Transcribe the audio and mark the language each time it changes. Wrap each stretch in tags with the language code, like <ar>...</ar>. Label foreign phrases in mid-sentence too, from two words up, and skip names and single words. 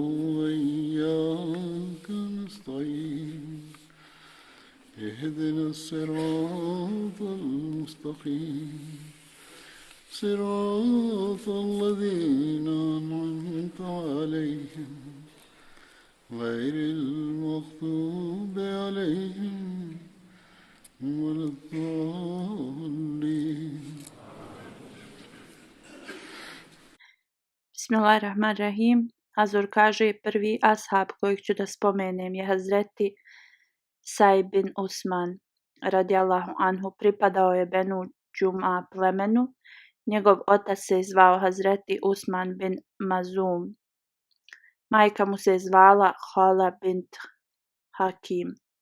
<ar>وإياك نستعين اهدنا الصراط المستقيم صراط الذين أنعمت عليهم غير المغضوب عليهم ولا الضالين. بسم الله الرحمن الرحيم.</ar> <bs>Hazur kaže prvi ashab kojeg ću da spomenem je Hazreti Saib bin Usman</bs> <ar>رضي الله عنه.</ar> <bs>Pripadao je Benu Džuma plemenu. Njegov otac se zvao Hazreti Usman bin Mazum. Majka mu se zvala Hala bint Hakim.</bs>